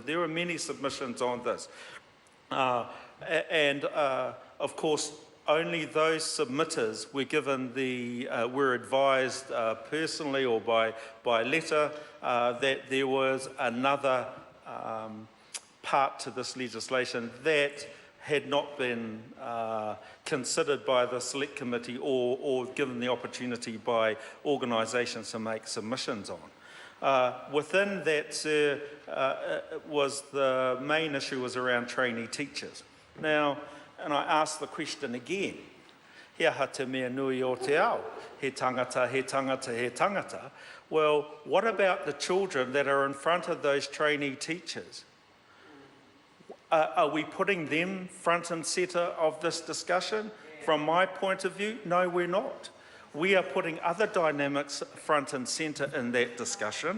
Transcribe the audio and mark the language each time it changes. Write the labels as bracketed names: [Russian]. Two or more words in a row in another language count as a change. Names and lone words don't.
[English] There were many submissions on this. Of course, only those submitters were given were advised personally or by letter that there was another part to this legislation that had not been considered by the Select Committee or given the opportunity by organisations to make submissions on. Within that, sir, was the main issue was around trainee teachers. Now, and I ask the question again, [Māori] he aha te mea nui o te ao, he tangata, he tangata, he tangata. [English] Well, what about the children that are in front of those trainee teachers? Are we putting them front and centre of this discussion? From my point of view, no, we're not. We are putting other dynamics front and centre in that discussion.